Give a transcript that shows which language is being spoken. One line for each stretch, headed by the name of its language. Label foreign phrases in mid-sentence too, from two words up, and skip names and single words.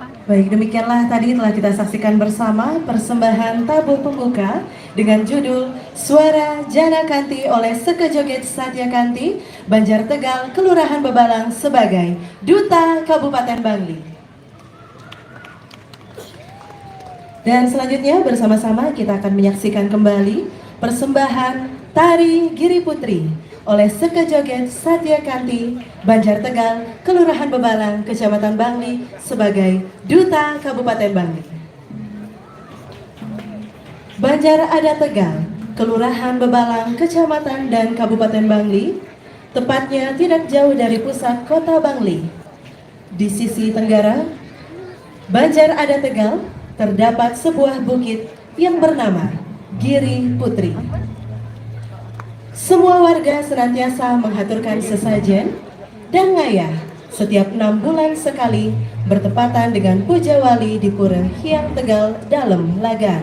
Indonesian: Baik, demikianlah tadi telah kita saksikan bersama persembahan tabuh pembuka dengan judul Suara Jana Kanti oleh Sekejoget Satya Kanti, Banjar Tegal, Kelurahan Bebalang sebagai Duta Kabupaten Bangli. Dan selanjutnya bersama-sama kita akan menyaksikan kembali persembahan Tari Giri Putri oleh Sekejoget Satya Kanti, Banjar Tegal, Kelurahan Bebalang, Kecamatan Bangli sebagai Duta Kabupaten Bangli. Banjar Adat Tegal, Kelurahan Bebalang, Kecamatan dan Kabupaten Bangli, tepatnya tidak jauh dari pusat kota Bangli. Di sisi tenggara, Banjar Adat Tegal, terdapat sebuah bukit yang bernama Giri Putri. Semua warga senantiasa menghaturkan sesajen dan ngayah setiap 6 bulan sekali bertepatan dengan puja wali di Pura Hyang Tegal Dalem Lagan.